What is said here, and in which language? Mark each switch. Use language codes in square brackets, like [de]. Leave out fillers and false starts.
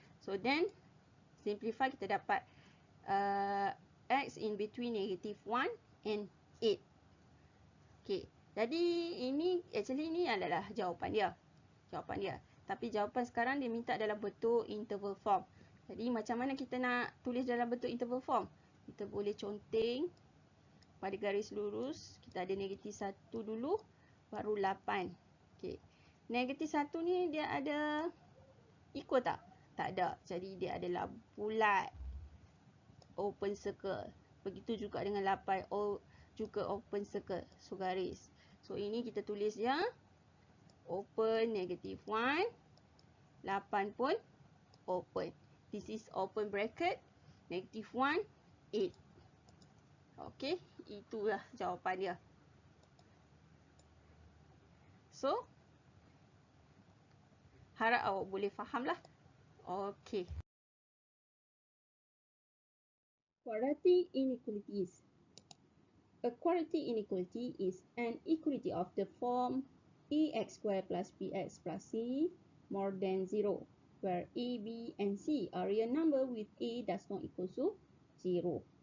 [en] So, then simplify [ms] kita dapat [en] x in between negative 1 and 8. Okay. [ms] Jadi, actually ni adalah jawapan dia. Tapi jawapan sekarang dia minta dalam bentuk interval form. Jadi macam mana kita nak tulis dalam bentuk interval form? Kita boleh conteng pada garis lurus. Kita ada negatif 1 dulu, baru 8. Okay. Negatif 1 ni dia ada equal tak? Tak ada. Jadi dia adalah bulat. [en] Open circle. [ms] Begitu juga dengan 8. Juga [en] open circle. [ms] So garis. So ini kita tulis dia. [en] Open negative 1. 8 [ms] pun [en] open. This is open bracket. Negative 1, 8. Okay. [ms] Itulah jawapan dia. So, harap awak boleh faham lah. Okay. [en] Quadratic inequalities. A quadratic inequality is an equality of the form ax squared plus bx plus c more than 0, where a, b, and c are real number with a does not equal to 0.